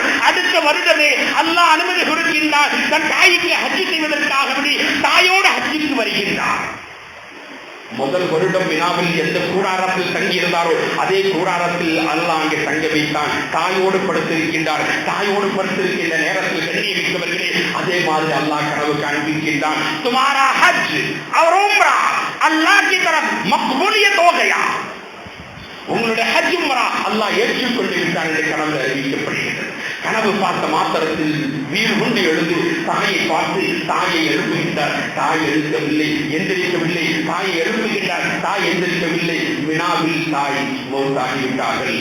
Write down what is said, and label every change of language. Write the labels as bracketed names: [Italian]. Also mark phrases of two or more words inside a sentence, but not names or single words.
[Tamil] அடுத்த வருடமே அல்லாஹ் அனுமதி கொடுக்கின்றார். தன் தாய்க்கு ஹஜ் செய்வதற்காக தாயோடு ஹஜ்ஜுக்கு வருகின்றார். முதல் வருடம் வினாவில் எந்த கூடாரத்தில் தங்கியிருந்தாரோ அதே கூடாரத்தில் அல்லாஹ் அங்கே தங்க வைத்தான். தாயோடு படுத்திருக்கின்றார். தாயோடு படுத்திருக்கின்ற நேரத்தில் கண்ணியமிக்கவர்களே, அதே மாதிரி அல்லாஹ் கனவு காண்பிக்கின்றான், [Hindi] तुम्हारा हज और उम्रा अल्लाह की तरफ मकबूलियत हो गया. [Tamil] உங்களுடைய ஹஜ் உம்ரா அல்லாஹ் ஏற்றுக்கொண்டிருக்கிறான் என்று கனவு அறிவிக்கப்படுகிறது. கனவு பார்த்த மாத்திரத்தில் வீடு கொண்டு எழுந்து தாயை பார்த்து தாயை எழுப்புகின்றார். தாய் எழுக்கவில்லை, எந்திரிக்கவில்லை. தாயை எழுப்புகின்றார். தாய் எந்திரிக்கவில்லை. வினாவில் தாய் மௌத்தாகிவிட்டார்கள்.